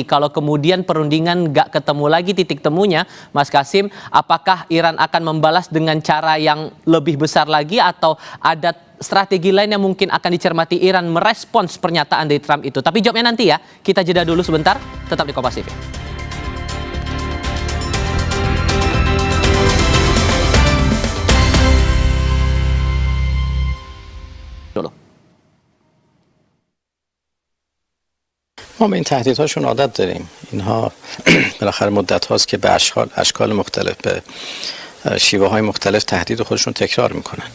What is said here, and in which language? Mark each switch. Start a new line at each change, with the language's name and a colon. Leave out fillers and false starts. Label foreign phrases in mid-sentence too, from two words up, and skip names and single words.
Indonesian: Kalau kemudian perundingan nggak ketemu lagi titik temunya, Mas Kasim, apakah Iran akan membalas dengan cara yang lebih besar lagi atau ada strategi lain yang mungkin akan dicermati Iran merespons pernyataan dari Trump itu? Tapi jawabnya nanti ya, kita jeda dulu sebentar, tetap di Kompas TV.
Persian: ما به این تهدیدهاشون عادت داریم. اینها بالاخره مدت هاست که به اشکال مختلف، به شیوه های مختلف تهدید خودشون تکرار میکنن.